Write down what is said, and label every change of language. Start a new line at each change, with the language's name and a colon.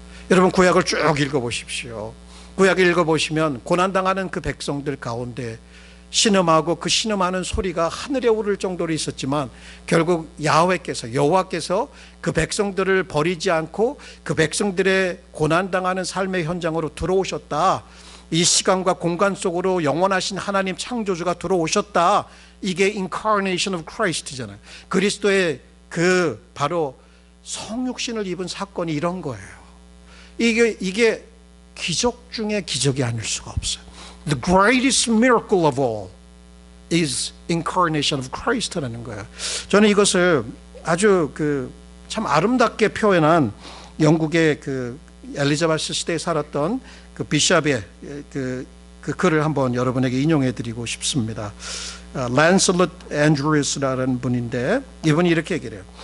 Korean: 여러분 구약을 쭉 읽어보십시오. 구약을 읽어보시면 고난당하는 그 백성들 가운데 신음하고 그 신음하는 소리가 하늘에 오를 정도로 있었지만 결국 여호와께서 그 백성들을 버리지 않고 그 백성들의 고난당하는 삶의 현장으로 들어오셨다. 이 시간과 공간 속으로 영원하신 하나님 창조주가 들어오셨다. 이게
English: incarnation of Christ
Korean: 잖아요. 그리스도의 그 바로 성육신을 입은 사건이 이런 거예요. 이게 기적 중에 기적이 아닐 수가 없어요.
English: The greatest miracle of all is incarnation of Christ
Korean: 라는 거예요. 저는 이것을 아주 참 아름답게 표현한 영국의 엘리자베스 시대에 살았던 그 비샵의 그 글을 한번 여러분에게 인용해 드리고 싶습니다. 란셀럿 앤드루스라는 분인데 이분이 이렇게 얘기해요.